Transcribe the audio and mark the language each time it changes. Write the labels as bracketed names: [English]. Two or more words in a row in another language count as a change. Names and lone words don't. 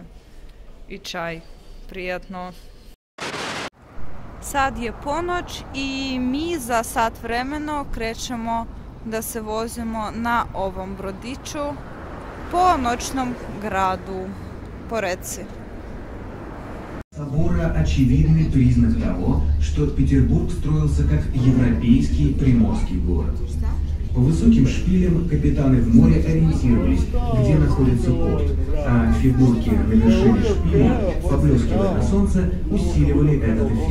[Serbian] I čaj. Prijetno. Sad je ponoć i mi za sat vremena krećemo da se vozimo na ovom brodiću po noćnom gradu, po reci. [Russian] Собора – очевидный признак того, что Петербург строился как европейский приморский город. По высоким шпилям капитаны в море ориентировались, где находится порт, а фигурки на вершине шпиля, поблескивая на солнце, усиливали этот эффект.